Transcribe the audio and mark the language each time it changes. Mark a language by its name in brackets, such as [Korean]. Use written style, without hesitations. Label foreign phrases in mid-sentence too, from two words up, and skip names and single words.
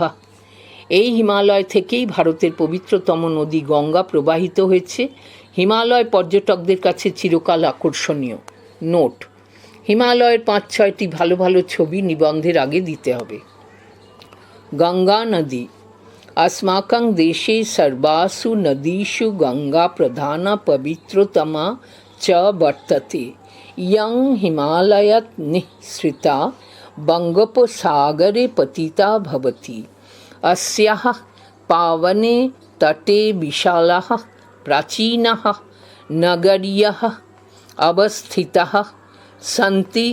[Bangla] এই হিমালয় থেকেই ভারতের পবিত্রতম নদী গঙ্গা প্রবাহিত হয়েছে। হিমালয় পর্যটকদের কাছে চিরকাল আকর্ষণীয়। নোট: হিমালয়ের 5-6টি ভালো ভালো ছবি নিবন্ধের আগে দিতে হবে। গঙ্গা নদী। [Sanskrit] अस्माकं देशे सर्वासु नदीषु गंगा प्रधाना पवित्रतमा च वर्तते। यं हिमालयात् निःसृता बंगोपसागरे पतिता भवति। अस्याः पावने तटे विशालाः प्राचीनाः नगर्यः अवस्थिताः सन्ति।